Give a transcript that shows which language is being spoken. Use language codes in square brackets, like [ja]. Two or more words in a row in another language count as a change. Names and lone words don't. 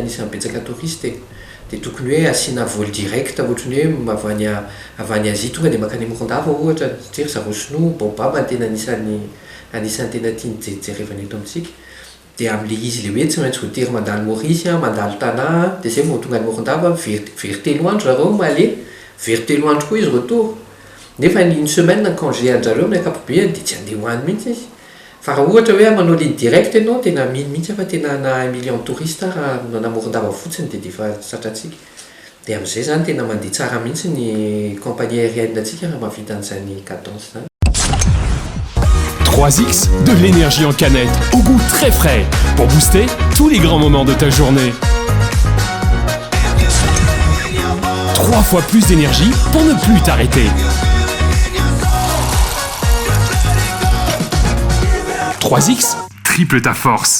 [mg] anisan'ny betsaka touriste dia tokony hoe asiana [fr] vol direct [mg] ohatrany hoe avany Asie tonga dia makany Morondava ohatra jery zareo sinoa baobaba tena anisan'ny tena tiany jerevana eto amintsika dia amin'le izy le hoe tsy maintsy voatery mandalo Maurice mandalo Tana dia zay vao tonga ny Morondava very 3 andro zareo male very 3 andro koa izy retour nefa [fr] une semaine [mg] na congé an-jareo amin'ny ankapobeny dia tsy andeha hoany mihitsy izy fa raha ohatra hoe manao [fr] ligne direct [mg] ianao tena mino mihitsy fa tena na 1 million touriste raha na Morondava fotsiny dia efa satratsika dia amin'izay zany tena mandeha tsara mihitsy ny [fr] compagnie aérienne [mg] antsika raha mahavita an'izany cadence zany. [fr] 3X, de l'énergie en canette, au goût très frais, pour booster tous les grands moments de ta journée. 3 fois plus d'énergie pour ne plus t'arrêter. 3X, triple ta force.